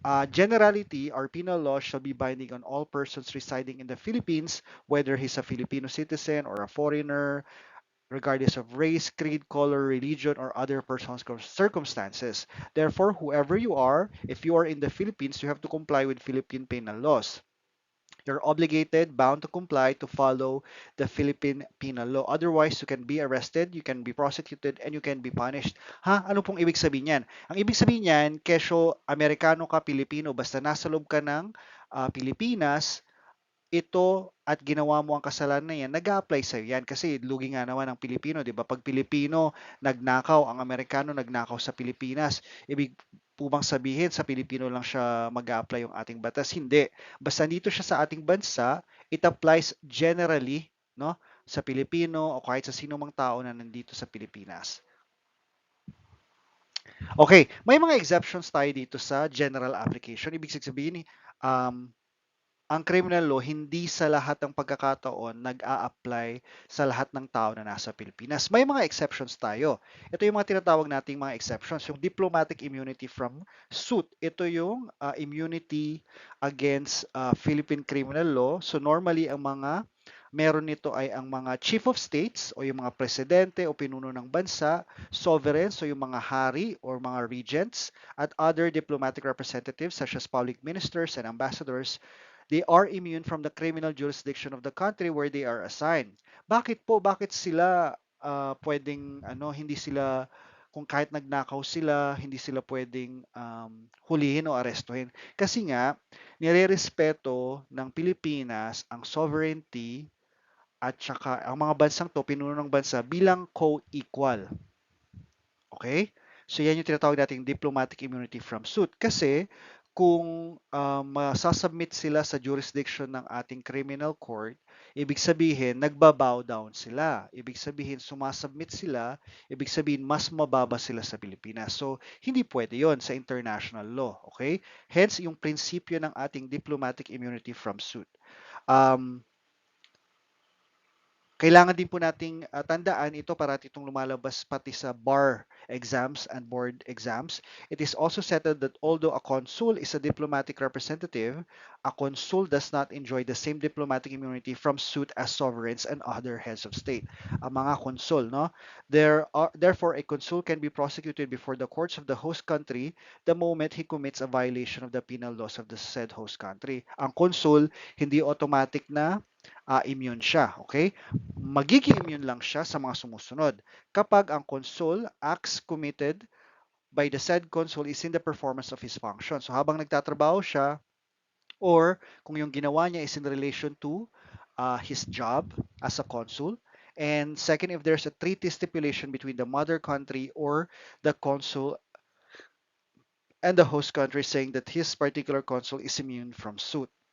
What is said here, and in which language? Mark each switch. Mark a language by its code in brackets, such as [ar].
[en] Generality, our penal law shall be binding on all persons residing in the Philippines, whether he's a Filipino citizen or a foreigner, regardless of race, creed, color, religion, or other personal circumstances. Therefore, whoever you are, if you are in the Philippines, you have to comply with Philippine penal laws. You're obligated, bound to comply to follow the Philippine penal law. Otherwise, you can be arrested, you can be prosecuted, and you can be punished. [tl] Ha? Ano pong ibig sabihin yan? Ang ibig sabihin yan, kesyo Amerikano ka, Pilipino, basta nasa loob ka ng Pilipinas, ito at ginawa mo ang kasalanan na yan, nag-a-apply sa'yo yan. Kasi lugi nga naman ang Pilipino, di ba? Pag Pilipino nagnakaw, ang Amerikano nagnakaw sa Pilipinas, ibig po bang sabihin sa Pilipino lang siya mag-a-apply yung ating batas? Hindi. Basta dito siya sa ating bansa, [en] it applies generally, [tl] no? Sa Pilipino o kahit sa sino mang tao na nandito sa Pilipinas. Okay, may mga exceptions tayo dito sa general application. Ibig sabihin, ang criminal law hindi sa lahat ng pagkakataon nag-a-apply sa lahat ng tao na nasa Pilipinas. May mga exceptions tayo. Ito yung mga tinatawag nating mga exceptions. Yung diplomatic immunity from suit. Ito yung immunity against Philippine criminal law. So normally ang mga meron nito ay ang mga chief of states o yung mga presidente o pinuno ng bansa, sovereigns o yung mga hari or mga regents, at other diplomatic representatives [en] such as public ministers and ambassadors. They are immune from the criminal jurisdiction of the country where they are assigned. [tl] Bakit po? Bakit sila pwedeng hindi sila kung kahit nagnakaw sila, hindi sila pwedeng hulihin o arestuhin? Kasi nga nirerespeto ng Pilipinas ang sovereignty at saka ang mga bansang to, pinuno ng bansa bilang co-equal. [en] Okay? [tl] So yan yung tinatawag nating diplomatic immunity from suit. Kasi kung masasubmit sila sa jurisdiction ng ating criminal court, ibig sabihin nagbabow down sila. Ibig sabihin sumasubmit sila, ibig sabihin mas mababa sila sa Pilipinas. So hindi pwede yon sa international law. Okay? Hence yung prinsipyo ng ating diplomatic immunity from suit. Kailangan din po nating tandaan ito parati itong lumalabas pati sa bar exams and board exams. [en] It is also settled that although a consul is a diplomatic representative, a consul does not enjoy the same diplomatic immunity from suit as sovereigns and other heads of state. [tl] Ang mga consul, no? [en] Therefore, a consul can be prosecuted before the courts of the host country the moment he commits a violation of the penal laws of the said host country. [tl] Ang consul, hindi automatic na immune siya, okay? Magiging immune lang siya sa mga sumusunod. [en] Kapag ang consul acts committed by the said consul is in the performance of his function. [tl] So habang nagtatrabaho siya, or kung yung ginawa niya [en] is in relation to his job as a consul. And second, if there's a treaty stipulation between the mother country or the consul and the host country saying that his particular consul is immune from suit.